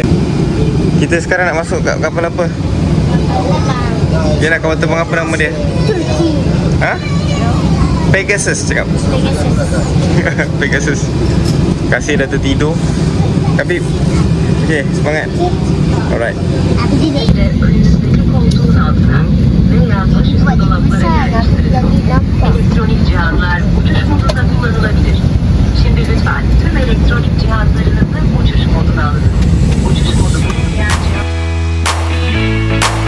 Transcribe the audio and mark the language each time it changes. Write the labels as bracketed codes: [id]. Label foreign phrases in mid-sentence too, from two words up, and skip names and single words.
[ms] Kita sekarang nak masuk kat kapal apa? Dia nak kapal terbang apa nama dia? Turki. Pegasus cakap. Pegasus. Kasih dah tertidur. Tapi okey, semangat. [en] Alright. [tr] Elektronik cihazlar uçuş modunda kullanılabilir. Şimdi lütfen tüm elektronik cihazlarınızı uçuş moduna alın. Uçuş modu bulunmayan cihaz...